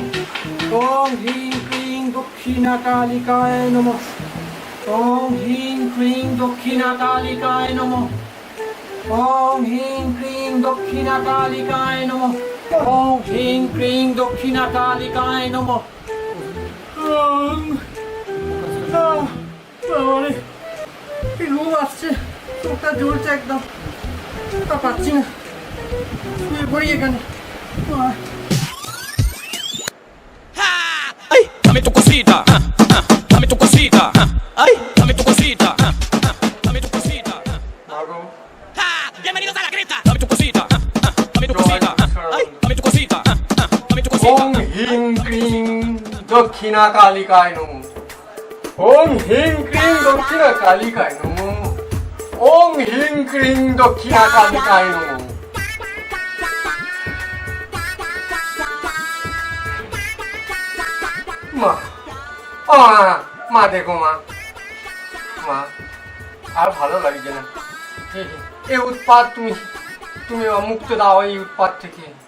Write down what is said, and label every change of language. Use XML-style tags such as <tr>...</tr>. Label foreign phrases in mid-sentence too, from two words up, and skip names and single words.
<sa>ওং হিং ক্রিং দক্ষিণা কালিকায় নমঃ ওং হিং ক্রিং দক্ষিণা কালিকায় নমঃ ওং হিং ক্রিং দক্ষিণা কালিকায় নমঃ ওং হিং ক্রিং দক্ষিণা কালিকায় নমঃ</sa> <bn>ঘুম আসছে, চোখটা জ্বলছে একদম, তা পাচ্ছি না, শুয়ে পড়ি এখানে।</bn> <es>Ay, dame tu cosita, dame tu cosita, ay, dame tu cosita, dame tu cosita. Bienvenidos a la cripta. Dame tu cosita, dame tu cosita, ay, dame tu cosita, dame tu cosita.</es> <sa>ওং হিং ক্রিং দক্ষিণা কালিকায় নমঃ ওং হিং ক্রিং দক্ষিণা কালিকায় নমঃ ওং হিং ক্রিং দক্ষিণা কালিকায় নমঃ</sa> <bn>মা ও মা দেখো মা মা আর ভালো লাগছে না এ উৎপাত তুমি তুমি মুক্ত দাও এই উৎপাত থেকে</bn>